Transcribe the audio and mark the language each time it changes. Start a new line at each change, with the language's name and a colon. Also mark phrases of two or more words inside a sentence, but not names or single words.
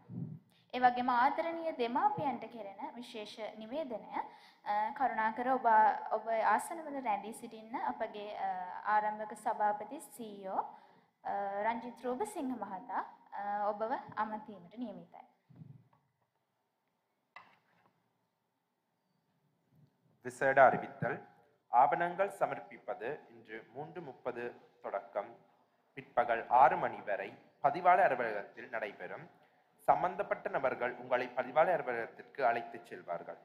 Sinhala: ඒ වගේම ආදරණීය දෙමාපියන්ට කෙරෙන විශේෂ නිවේදනය කරුණාකර ඔබ ආසනවල රැඳී සිටින්න අපගේ ආරම්භක සභාපති CEO රංජිත් රූපසිංහ මහතා ඔබව අමතීමට නියමිතයි.
Tamil: விசேட அறிவித்தல் ஆவணங்கள் சமர்ப்பிப்பது இன்று 3:30 தொடக்கம் பிற்பகல் 6 மணி வரை பதிவாளர் அலுவலகத்தில் நடைபெறும். சம்பந்தப்பட்ட நபர்கள் உங்களை பதிவாளர் அலுவலகத்திற்கு அழைத்துச் செல்வார்கள்.